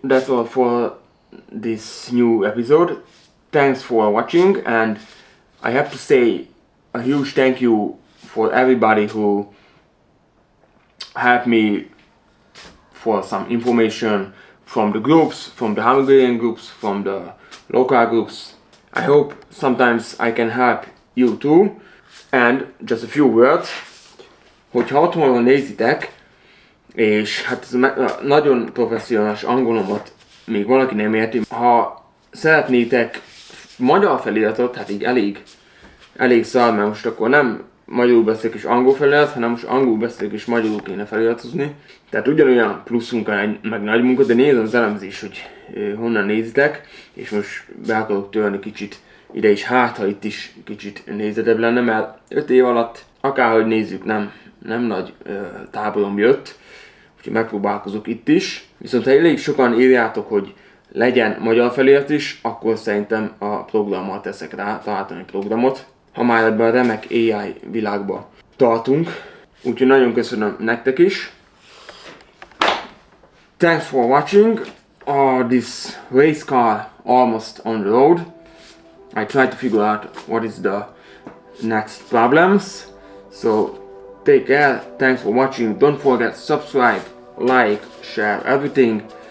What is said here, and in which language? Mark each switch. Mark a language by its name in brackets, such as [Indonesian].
[English] That's all for this new episode. Thanks for watching, and I have to say a huge thank you for everybody who helped me for some information from the groups, from the Hungarian groups, from the local groups. I hope sometimes I can help you too. And just a few words, [Hungarian] hogyha otthonról nézitek, és hát ez nagyon professzionális angolomat még valaki nem érti, ha szeretnétek magyar feliratot, hát így elég szar, mert most akkor nem magyarul beszélek és angol felirat, hanem most angol beszélek és magyarul kéne feliratozni. Tehát ugyanolyan plusz munka, meg nagy munka, de nézem az elemzés, hogy honnan nézitek, és most be akarok törni kicsit ide is, hát ha itt is kicsit nézetebb lenne, mert 5 év alatt akárhogy nézzük, nem nagy táborom jött, úgyhogy megpróbálkozok itt is. Viszont ha elég sokan írjátok, hogy legyen magyar felirat is, akkor szerintem a programmal teszek rá, találtam egy programot. Ha már ebben a remek AI világba tartunk. Úgyhogy nagyon köszönöm nektek is. [English] Thanks for watching this race car almost on the road. I try to figure out what is the next problems. So take care, thanks for watching. Don't forget to subscribe, like, share everything.